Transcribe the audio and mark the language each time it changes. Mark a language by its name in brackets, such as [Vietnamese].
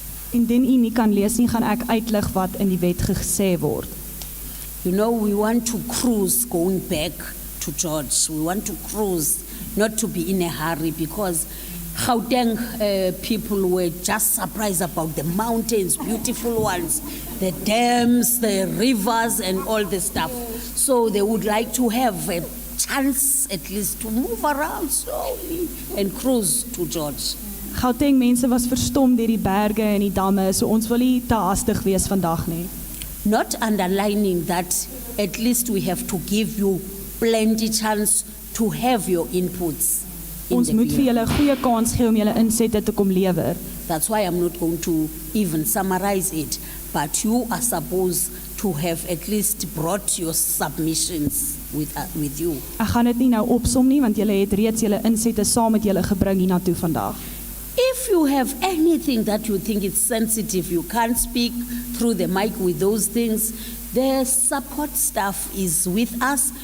[Afrikaans] Indien u nie kan lees nie, gaan ek uitlig wat in die wet gesê word. [English] You know, we want to cruise going back to George. We want to cruise, not to be in a hurry, because Gauteng people were just surprised about the mountains, beautiful ones, the dams, the rivers, and all the stuff. So they would like to have a chance at least to move around slowly and cruise to George. [Afrikaans] Gauteng mense was verstom deur die berge en die damme, so ons wil nie te haastig wees vandag nie. [English] Not underlining that at least we have to give you plenty chance to have your inputs. [Afrikaans] Ons moet vir julle 'n goeie kans gee om julle insette te kom lewer. [English] That's why I'm not going to even summarize it, but you are supposed to have at least brought your submissions with you. [Afrikaans] Ek gaan dit nie nou opsom nie, want julle het reeds julle insette saam met julle gebring hiernatoe vandag. [English] If you have anything that you think is sensitive, you can't speak through the mic with those things, the support staff is with us.